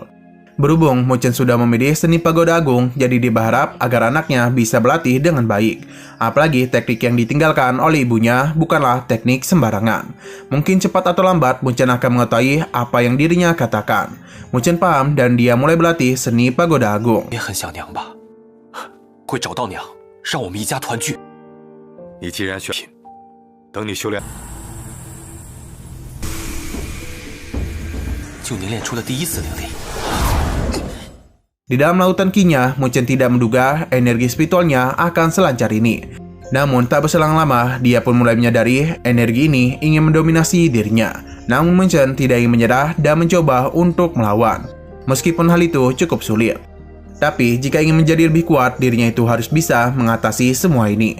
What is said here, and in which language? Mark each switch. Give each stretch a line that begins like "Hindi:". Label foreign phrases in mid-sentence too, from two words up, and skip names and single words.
Indonesian: Berhubung Mu Chen sudah memilih seni pagoda agung, jadi dia berharap agar anaknya bisa berlatih dengan baik. Apalagi teknik yang ditinggalkan oleh ibunya bukanlah teknik sembarangan. Mungkin cepat atau lambat Mu Chen akan mengetahui apa yang dirinya katakan. Mu Chen paham dan dia mulai berlatih seni pagoda agung.
Chinese: 也很想娘吧？会找到娘，让我们一家团聚。你既然选品，等你修炼，就凝练出了第一丝灵力。
Indonesian: Di dalam lautan Qi-nya, Mu Chen tidak menduga energi spiritualnya akan selancar ini. Namun tak berselang lama, dia pun mulai menyadari energi ini ingin mendominasi dirinya. Namun Mu Chen tidak ingin menyerah dan mencoba untuk melawan. Meskipun hal itu cukup sulit. Tapi jika ingin menjadi lebih kuat, dirinya itu harus bisa mengatasi semua ini.